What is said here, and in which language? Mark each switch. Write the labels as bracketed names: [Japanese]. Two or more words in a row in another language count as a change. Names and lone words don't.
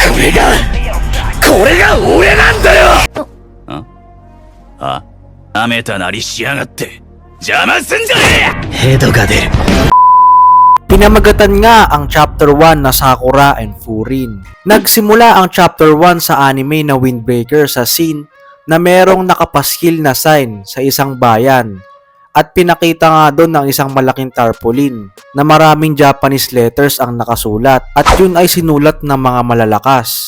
[Japanese] かこれが俺なんだよなめたなりしやがって邪魔すんじゃねヘドが出る [Filipino] Pinamagatan nga ang Chapter 1 na Sakura and Furin. Nagsimula ang Chapter 1 sa anime na Windbreaker sa scene na merong nakapaskil na sign sa isang bayan at pinakita nga doon ng isang malaking tarpaulin na maraming Japanese letters ang nakasulat at yun ay sinulat ng mga malalakas.